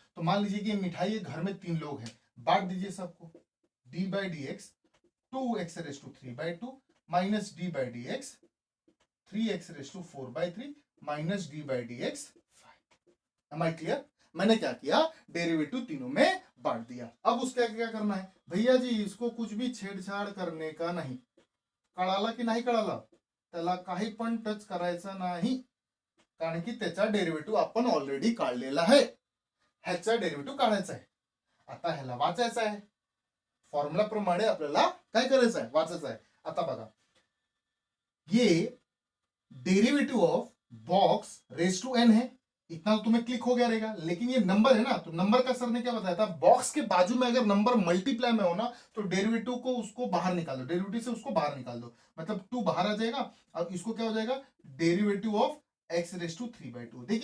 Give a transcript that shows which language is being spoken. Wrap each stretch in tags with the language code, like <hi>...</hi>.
<hi>तो मान लीजिए कि मिठाई घर में 3 लोग हैं, बांट दीजिए सबको, d/dx 2x raise to 3/2 minus d/dx 3x raise to 4/3 minus d/dx 5।</hi> <en>Am I clear?</en> <hi>मैंने क्या किया, डेरिवेटिव तीनों में बांट दिया। अब उसका क्या करना है भैया जी, इसको कुछ भी छेड़छाड़ करने का</hi> <mr>नाही, कळाला की नाही कळाला, त्याला काही पण टच करायचा नाही, कारण की त्याचा डेरिवेटिव आपण ऑलरेडी काढलेला आहे, ह्याचा डेरिवेटिव काढायचा आहे। आता ह्याला वाचायचा आहे, फॉर्म्युला प्रमाणे आपल्याला काय करायचं आहे, वाचायचं आहे।</mr> <hi>आता बघा, ये derivative of box raise to N है, इतना तो तुम्हें क्लिक हो गया रहेगा, लेकिन ये नंबर है ना, तो नंबर का सर ने क्या बताया था, बॉक्स के बाजू में अगर नंबर मल्टीप्लाई में हो ना तो डेरिवेटिव को उसको बाहर निकाल दो, डेरिवेटिव से उसको बाहर निकाल दो, मतलब 2 बाहर आ जाएगा और इसको क्या हो जाएगा, derivative of x raise to 3/2।</hi>